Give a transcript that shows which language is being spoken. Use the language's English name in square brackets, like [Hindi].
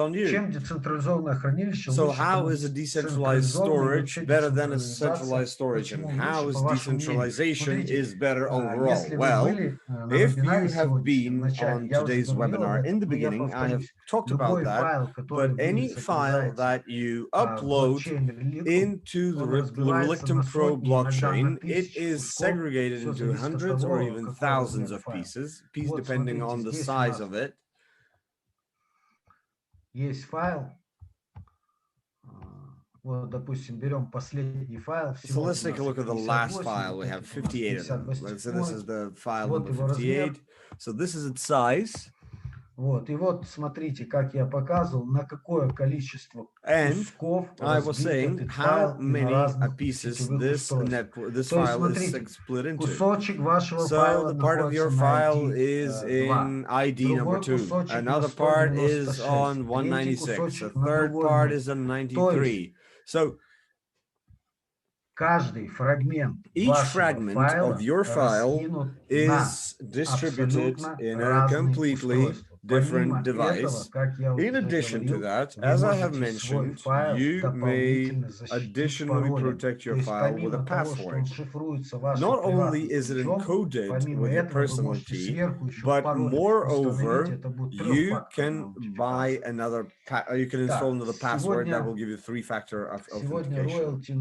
[Russian] Чем децентрализованное хранилище лучше? [English] So how is a decentralized storage better than a centralized storage? And how is decentralization is better overall? Well, if you have been on today's webinar, in the beginning, I have talked about that, but any file that you upload into the Relictum Pro blockchain, it is segregated into hundreds or even thousands of pieces, depending on the size of it. [Russian] Есть файл. Вот, допустим, берем последний файл. [English] So let's take a look at the last file. We have 58 of them. Let's say this is the file number 58. So this is its size. [Russian] Вот, и вот смотрите, как я показывал, на какое количество кусков разбит этот файл и на разных сетевых устройствах. То есть, смотрите, кусочек вашего файла находится на ID 2, другой кусочек на 196, третий кусочек на другой месте. То есть, каждый фрагмент вашего файла [English] is distributed in a completely different device. In addition to that, as I have mentioned, you may additionally protect your file with a password. Not only is it encoded with your personal key, but moreover, you can buy another, you can install another password that will give you 3-factor authentication.